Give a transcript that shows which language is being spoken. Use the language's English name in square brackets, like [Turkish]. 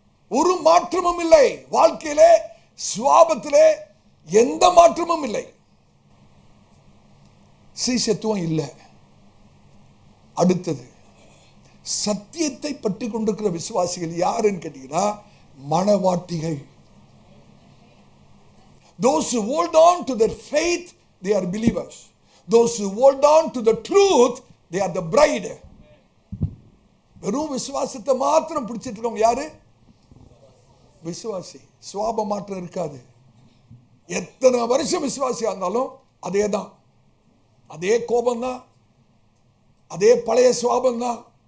[Tamil] ஒரு மாற்றமும் இல்லை. வாழ்க்கையிலே சுபாவத்திலே எந்த மாற்றமும் இல்லை. சீசத்துவம் இல்லை. அடுத்தது, சத்தியத்தை பற்றி கொண்டிருக்கிற விசுவாசிகள் யாருன்னு கேட்டீங்கன்னா மணவாட்டிகள். [English] Those who hold on to their faith, they are believers. Those who hold on to the truth, they are the bride. [Tamil] வெறும் விசுவாசத்தை மாத்திரம் பிடிச்சிட்டு இருக்கவங்க யாரு? விசுவாசி. சுபாவ மாற்றம் இருக்காது. எத்தனை வருஷம் விசுவாசியா இருந்தாலும் அதே தான், அதே கோபம் தான், அதே பழைய சுபாவம் தான்.